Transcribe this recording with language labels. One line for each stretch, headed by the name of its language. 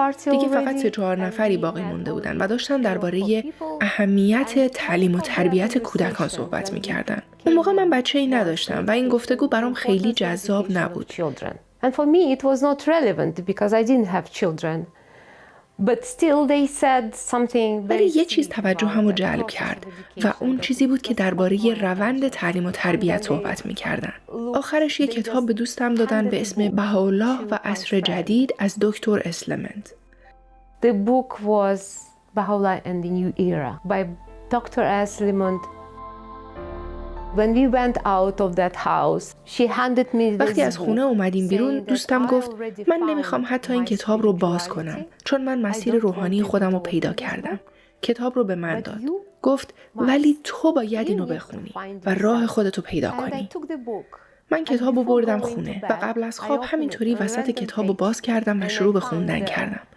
Persian: دیگه فقط 3-4 نفری باقی مونده بودن و داشتن درباره اهمیت تعلیم و تربیت کودکان صحبت می‌کردن. اون موقع من بچه‌ای نداشتم و این گفتگو برام خیلی جذاب نبود.
English: And for me it was not relevant because I didn't have children. But still they said something.
Persian: ولی یه چیز توجهمو جلب کرد و اون چیزی بود که درباره روند تعلیم و تربیت صحبت می‌کردن. آخرش یه کتاب به دوستم دادن به اسم بهاءالله و عصر جدید از دکتر اسلمند.
English: The book was Baha'u'llah and the New Era by Dr. Aslimand. When we went out of that house, she handed me this
Persian: وقتی از خونه اومدیم بیرون دوستم گفت من نمیخوام حتی این کتاب رو باز کنم چون من مسیر روحانی خودم رو پیدا کردم. کتاب رو به من داد. گفت ولی تو باید اینو بخونی و راه خودتو پیدا کنی. من کتاب رو بردم خونه و قبل از خواب همینطوری وسط کتاب رو باز کردم و شروع به خوندن کردم.